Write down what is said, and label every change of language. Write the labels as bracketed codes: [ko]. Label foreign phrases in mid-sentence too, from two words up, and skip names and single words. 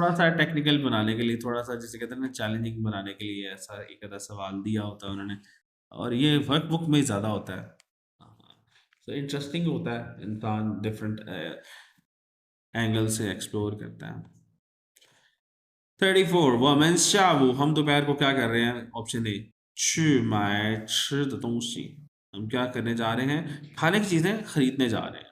[hi] थोड़ा सा टेक्निकल बनाने के लिए, थोड़ा सा जिसे कहते हैं ना चैलेंजिंग बनाने के लिए ऐसा एक आधा सवाल दिया होता है उन्होंने, और ये [en] work book [hi] में ज़्यादा होता है। तो इंटरेस्टिंग होता है, इंसान [en] different angle [hi] से एक्सप्लोर करता है। 34, [zh] 我们下午 [hi] हम दोपहर को क्या कर रहे हैं? [en] option A, [zh] 去买吃的东西, [hi] हम क्या करने जा रहे हैं? खाने की चीजें खरीदने जा रहे हैं।